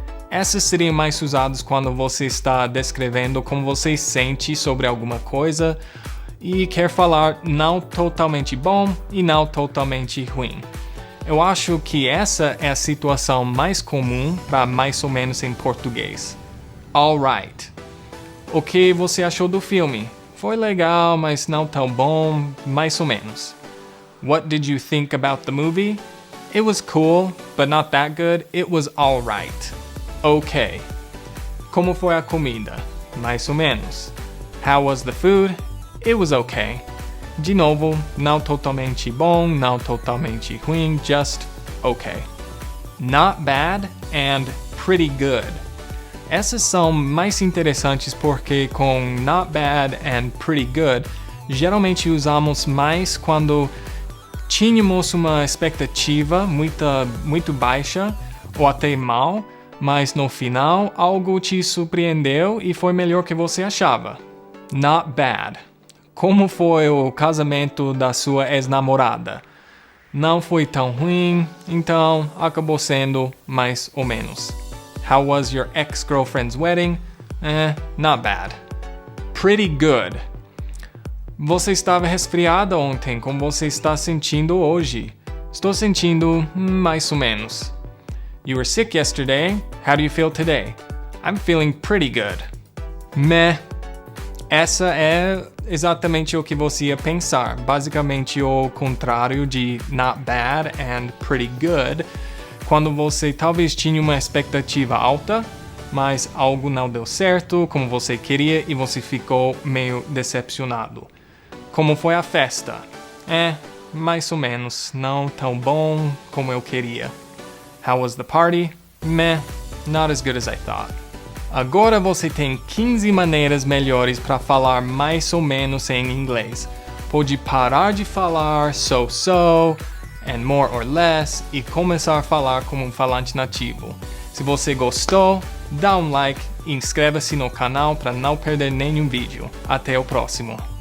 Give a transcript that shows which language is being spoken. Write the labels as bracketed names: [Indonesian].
[Portuguese] Essas seriam mais usadas quando você está descrevendo como você sente sobre alguma coisa e quer falar não totalmente bom e não totalmente ruim. Eu acho que essa é a situação mais comum para mais ou menos em português. [English] Alright. [Portuguese] O que você achou do filme? Foi legal, mas não tão bom, mais ou menos. [English] What did you think about the movie? It was cool, but not that good. It was alright. Okay. [Portuguese] Como foi a comida? Mais ou menos. [English] How was the food? It was okay. [Portuguese] De novo, não totalmente bom, não totalmente ruim, [English] just okay. Not bad and pretty good. [Portuguese] Essas são mais interessantes porque com [English] not bad and pretty good, [Portuguese] geralmente usamos mais quando tínhamos uma expectativa muito baixa ou até mal, mas no final algo te surpreendeu e foi melhor que você achava. [English] Not bad. [Portuguese] Como foi o casamento da sua ex-namorada? Não foi tão ruim, então acabou sendo mais ou menos. [English] How was your ex-girlfriend's wedding? Not bad. Pretty good. [Portuguese] Você estava resfriada ontem, como você está sentindo hoje? Estou sentindo mais ou menos. [English] You were sick yesterday. How do you feel today? I'm feeling pretty good. Meh. [Portuguese] Essa é exatamente o que você ia pensar. Basicamente o contrário de [English] not bad and pretty good. [Portuguese] Quando você talvez tinha uma expectativa alta, mas algo não deu certo como você queria e você ficou meio decepcionado. Como foi a festa? Mais ou menos. Não tão bom como eu queria. How was the party? Meh, not as good as I thought. Agora você tem 15 maneiras melhores para falar mais ou menos em inglês. Pode parar de falar [English] so, and more or less [Portuguese] e começar a falar como um falante nativo. Se você gostou, dá um like e inscreva-se no canal para não perder nenhum vídeo. Até o próximo.